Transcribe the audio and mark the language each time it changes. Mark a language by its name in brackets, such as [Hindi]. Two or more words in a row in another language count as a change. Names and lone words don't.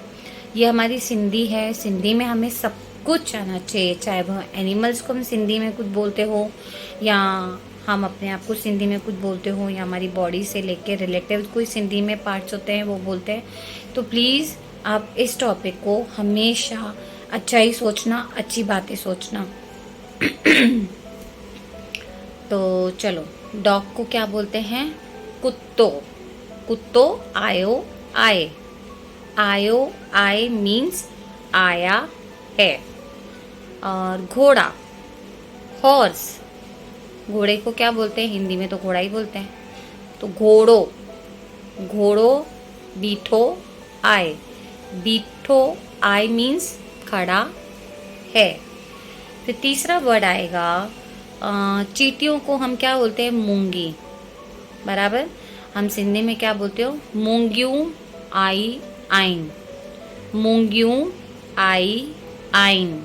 [Hindi] ये हमारी सिंधी है, सिंधी में हमें सब कुछ आना चाहिए, चाहे वह एनिमल्स को हम सिंधी में कुछ बोलते हो, या हम अपने आप को सिंधी में कुछ बोलते हो, या हमारी बॉडी से लेके रिलेटिव कोई सिंधी में पार्ट्स होते हैं वो बोलते हैं। तो प्लीज़ आप इस टॉपिक को हमेशा अच्छा ही सोचना, अच्छी बातें सोचना। तो चलो, डॉग को क्या बोलते हैं? [Sindhi] कुत्तो। कुत्तो आयो आए। आयो आए [Hindi] मीन्स आया है। और घोड़ा, हॉर्स, घोड़े को क्या बोलते हैं? हिंदी में तो घोड़ा ही बोलते हैं, तो घोड़ो। [Sindhi] घोड़ो बीठो आए। बीठो आए [Hindi] मीन्स खड़ा है। फिर तीसरा वर्ड आएगा, चींटियों को हम क्या बोलते हैं? [Sindhi] मूंगी। [Hindi] बराबर, हम सिंधी में क्या बोलते हो? [Sindhi] मूंगियों आई आइन। मूंगियों आई आइन।